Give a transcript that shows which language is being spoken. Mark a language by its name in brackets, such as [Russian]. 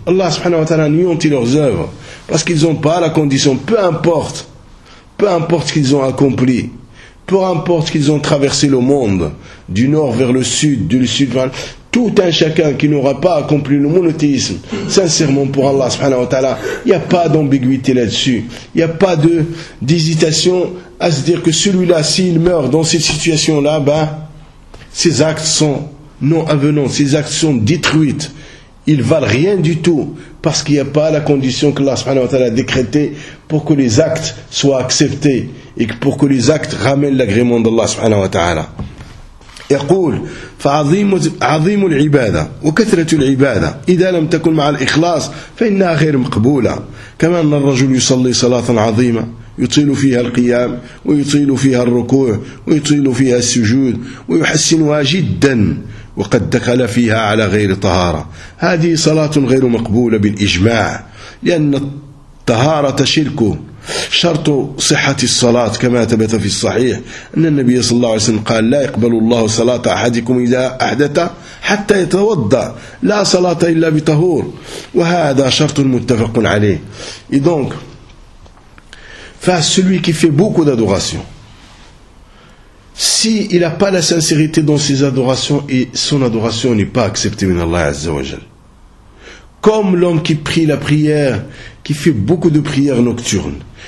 [French] Allah subhanahu wa ta'ala anéantit leurs œuvres. Parce qu'ils n'ont pas la condition, peu importe ce qu'ils ont accompli, peu importe ce qu'ils ont traversé le monde, du nord vers le sud, du sud vers tout un chacun qui n'aura pas accompli le monothéisme, sincèrement pour Allah subhanahu wa ta'ala, il n'y a pas d'ambiguïté là-dessus, il n'y a pas d'hésitation à se dire que celui-là, s'il meurt dans cette situation-là, ses actes sont non avenants, ses actes sont détruites. Ils valent rien du tout parce qu'il n'y a pas la condition que Allah subhanahu wa ta'ala a décrétée pour que les actes soient acceptés et pour que les actes ramènent l'agrément d'Allah subhanahu wa ta'ala. [Arabic] يقول فعظيم العبادة وكثرة العبادة إذا لم تكن مع الإخلاص فإنها غير مقبولة. كما أن الرجل يصلي صلاة عظيمة يطيل فيها القيام ويطيل فيها الركوع ويطيل فيها السجود ويحسنها جدا وقد دخل فيها على غير طهارة. هذه صلاة غير مقبولة بالإجماع لأن الطهارة شركه شرط صحة الصلاة كما ثبت في الصحيح أن النبي صلى الله عليه وسلم قال لا يقبل الله صلاة أحدكم إذا أحدث حتى يتوضأ لا صلاة إلا بطهور وهذا شرط متفق عليه. [French] Et donc, face celui qui fait beaucoup d'adoration, si il a pas la sincérité dans ses adorations et son adoration n'est pas acceptée par Allah Azza wa Jal. Comme l'homme qui prie la prière, qui fait beaucoup de prières nocturnes.